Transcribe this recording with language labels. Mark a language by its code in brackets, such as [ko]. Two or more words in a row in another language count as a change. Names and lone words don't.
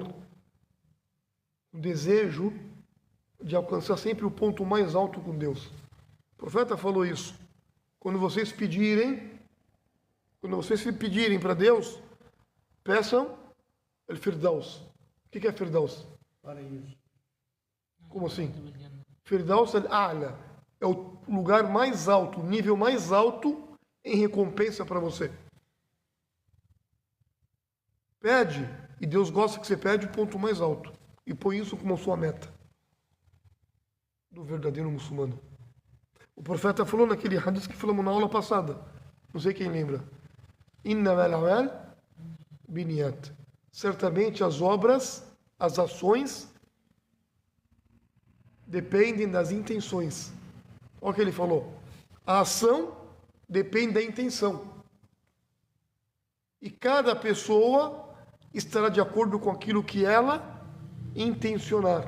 [pt] O desejo de alcançar sempre o ponto mais alto com Deus. O profeta falou isso. Quando vocês pedirem para Deus, peçam o Firdaus. O que é Firdaus? Paraíso. Como assim? Firdaus al-A'la é o lugar mais alto, o nível mais alto em recompensa para você. Pede, e Deus gosta que você pede o ponto mais alto. E põe isso como sua meta do verdadeiro muçulmano. O profeta falou naquele hadith que falamos na aula passada. Não sei quem lembra. [ar] إنما الأعمال بالنيات. [pt] Certamente as obras, as ações dependem das intenções. Olha o que ele falou. A ação depende da intenção. E cada pessoa estará de acordo com aquilo que ela intencionar.